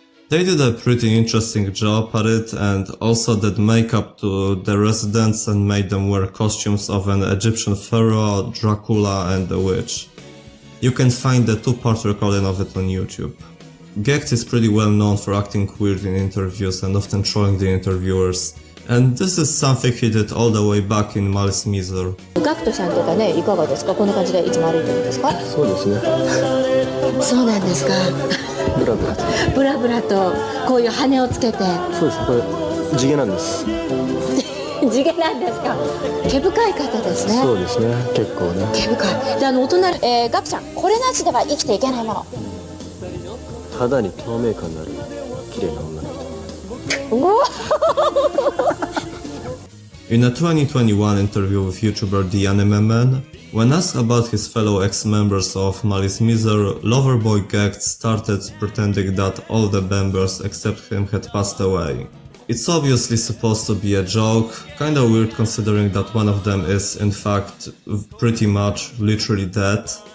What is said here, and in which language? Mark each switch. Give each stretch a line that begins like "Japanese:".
English: They did a pretty interesting job at it, and also did makeup to the residents and made them wear costumes of an Egyptian pharaoh, Dracula and a witch. You can find the two-part recording of it on YouTube. Gekt is pretty well known for acting weird in interviews and often trolling the interviewers. And this is something he did all the way back in Malice Mizer.
Japanese: ガクトさんとかね、いかがですか？こんな感じでいつも歩いてるんですか？そうですね。そうなんですか。ブラブラと。ブラブラとこういう羽をつけて。そうです。これ地毛なんです。地毛なんですか。毛深い方ですね。そうですね。結構ね。毛深い。で、お隣、ガクちゃん、これなしでは生きていけないもの。肌に透明感のある綺麗な女の人。
English: In a 2021 interview with YouTuber The Anime Man, when asked about his fellow ex-members of Malice Mizer, Loverboy Gekt started pretending that all the members except him had passed away. It's obviously supposed to be a joke, kinda weird considering that one of them is, in fact, pretty much literally dead.